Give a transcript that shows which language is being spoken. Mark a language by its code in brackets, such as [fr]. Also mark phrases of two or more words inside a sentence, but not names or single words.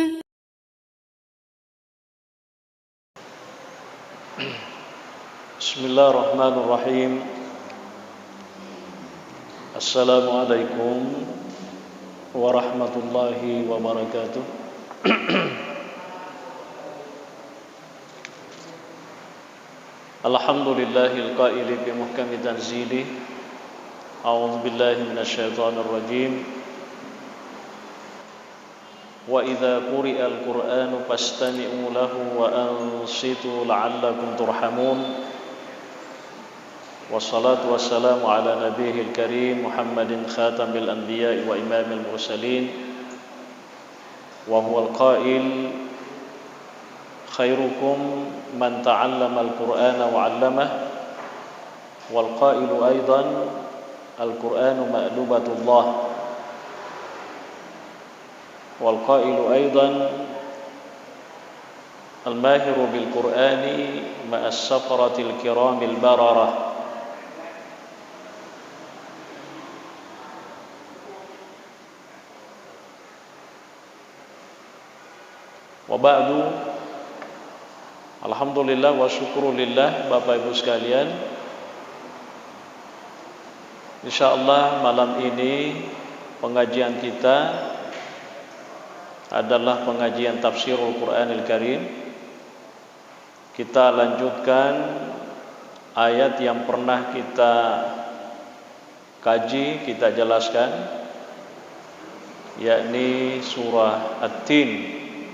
[ar] بسم الله الرحمن الرحيم. السلام عليكم ورحمة الله وبركاته. الحمد لله القائل بمحكم تنزيله. أعوذ بالله من الشيطان الرجيم. وإذا قرئ القرآن فاستمعوا له وأنصتوا لعلكم ترحمون. والصلاة والسلام على النبي الكريم محمد خاتم الأنبياء وإمام المرسلين. وهو القائل خيركم من تعلم القرآن وعلمه. والقائل أيضا القرآن مأدبة الله. والقائل أيضا الماهر بالقرآن مع السفرة الكرام البررة. وبعد. الحمد لله والشكر لله, [id] Bapak Ibu sekalian. Insyaallah malam ini pengajian kita adalah pengajian [ar] تفسير القرآن الكريم. [id] Kita lanjutkan ayat yang pernah kita kaji, kita jelaskan, yakni surah At-Tin.